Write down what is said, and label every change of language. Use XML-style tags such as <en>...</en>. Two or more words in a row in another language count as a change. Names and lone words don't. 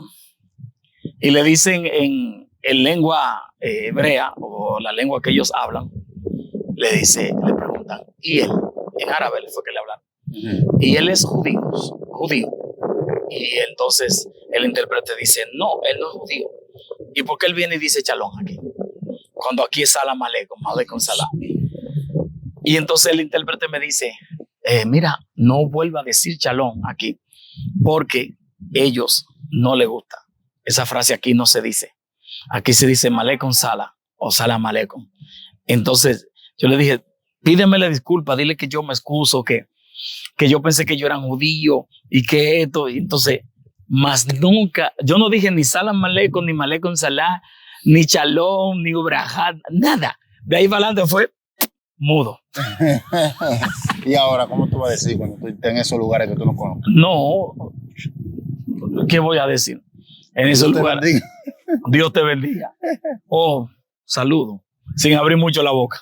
<es>Y le dicen en lengua hebrea, o la lengua que ellos hablan, le preguntan, ¿y él? En árabe le fue que le hablaron. Y él es judío. Y entonces el intérprete dice, no, él no es judío. ¿Y por qué él viene y dice shalom aquí? Cuando aquí es</es> <ar>سلام عليكم, عليكم سلام.</ar> <es>Y entonces el intérprete me dice, mira, no vuelva a decir shalom aquí, porque ellos no les gusta. Esa frase aquí no se dice. Aquí se dice</es> <ar>عليكم سلام</ar> <es>o</es> <ar>سلام عليكم.</ar> <es>Entonces yo le dije, pídeme la disculpa, dile que yo me excuso, que yo pensé que yo era judío y que esto. Y entonces, más nunca, yo no dije ni</es> <ar>سلام عليكم,</ar> <es>ni</es> <ar>عليكم سلام,</ar> <es>ni shalom, ni ubrajat, nada. De ahí para adelante fue mudo. ¿Y ahora cómo tú vas a decir cuando tú estés en esos lugares que tú no conoces? No, ¿qué voy a decir? En esos lugares. Dios te bendiga. Oh, saludo, sin abrir mucho la boca.</es>